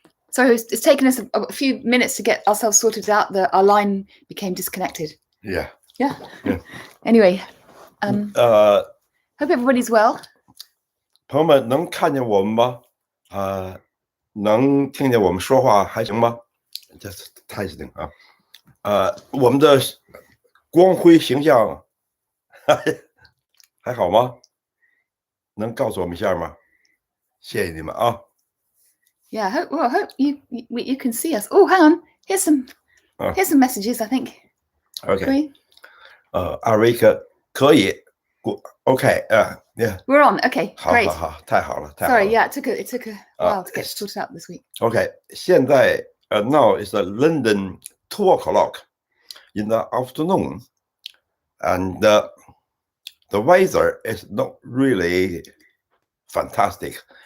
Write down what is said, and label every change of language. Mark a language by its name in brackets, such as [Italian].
[English] Sorry, it's taken us a few minutes to get ourselves sorted out. Our line became disconnected. Yeah. Anyway, hope everybody's well. [Chinese] 朋友们能看见我们吗？能听见我们说话还行吗？这太行啊！我们的光辉形象还好吗？能告诉我们一下吗？谢谢你们啊！ [English] Yeah, I hope you can see us. Oh, hang on. Here's some messages, I think. OK. [Chinese] 二位可以 OK yeah. [English] We're on. Okay, [Chinese] 好 [English] great. [Chinese] 好好，太好了，太好了。 [English] Sorry, yeah, it took a while to get sorted out this week. OK. 现在now is London 2 o'clock in the afternoon, and the weather is not really fantastic.